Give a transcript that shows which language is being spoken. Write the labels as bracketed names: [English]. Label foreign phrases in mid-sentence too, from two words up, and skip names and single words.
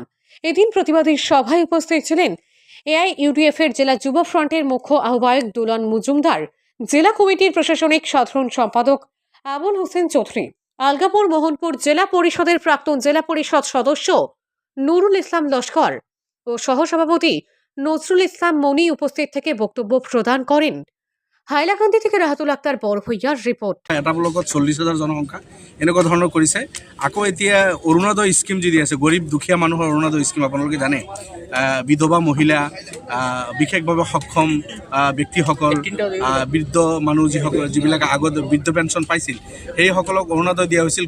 [Bangla] এদিন প্রতিবাদী সভায় উপস্থিত ছিলেন এআইইউডিএফ এর জেলা যুব ফ্রন্টের মুখ্য আহ্বায়ক দুলন মজুমদার, জেলা কমিটির প্রশাসনিক সাধারণ সম্পাদক আবুল হোসেন চৌধুরী, আলগাপুর মোহনপুর জেলা পরিষদের প্রাক্তন জেলা পরিষদ সদস্য নুরুল ইসলাম লস্কর ও সহসভাপতি নজরুল ইসলাম মনি উপস্থিত থেকে বক্তব্য প্রদান করেন। হাইলাকান্দি থেকে রাহাতুল আক্তার বড়ভূঞাৰ ৰিপৰ্ট। [Assamese] এটা ব্লকত 40,000 জনসংখ্যা এনেকুৱা ধৰণৰ কৰিছে। আকৌ এতিয়া অৰুণোদয় স্কিম যি দি আছে, গৰীব দুখীয়া মানুহৰ অৰুণোদয় স্কিম আপোনালোকে জানে, বিধৱা মহিলা, বিশেষভাৱে সক্ষম ব্যক্তিসকল, বৃদ্ধ মানুহ যিবিলাকে আগত বৃদ্ধ পেঞ্চন পাইছিল সেইসকলক অৰুণোদয় দিয়া হৈছিল।